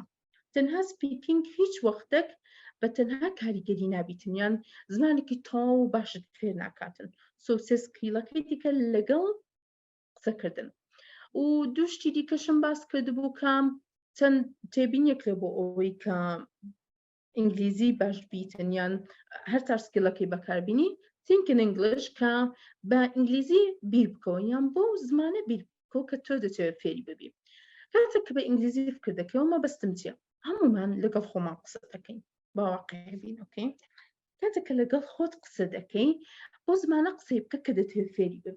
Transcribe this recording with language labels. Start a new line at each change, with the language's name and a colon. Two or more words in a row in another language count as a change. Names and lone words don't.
Central Kurdish: تەنها سپیکینگ هیچ وەختێک بە تەنها کاریگەری نابیتن یان زمانێکی تەواو و باشت فێر ناکاتن. سێ سکیلەکەی دیکە لەگەڵ قسەکردن. و دووشتی دیکەشم باس کردبوو کە چەند تێبینیەک لە بۆ ئەوەی کە ئینگلیزی باش بیتن یان هەر تاسکیلەکەی بەکاربینی
English: think in English
Central Kurdish: کە بە ئینگلیزی بیر بکەوە یان بۆ زمانە بیر بکەوە کە تۆ دەتوێت فێری ببی. کاتێک کە بە ئینگلیزی فکر دەکەوە مەبەستم چییە؟ هەمومان لەگەڵ خۆمان قسە دەکەین باواقع بین. ئۆکەی کاتێک کە لەگەڵ خۆت قسە دەکەی بۆ زمانە قسەی بکە کە دەتوێت فێری ببی.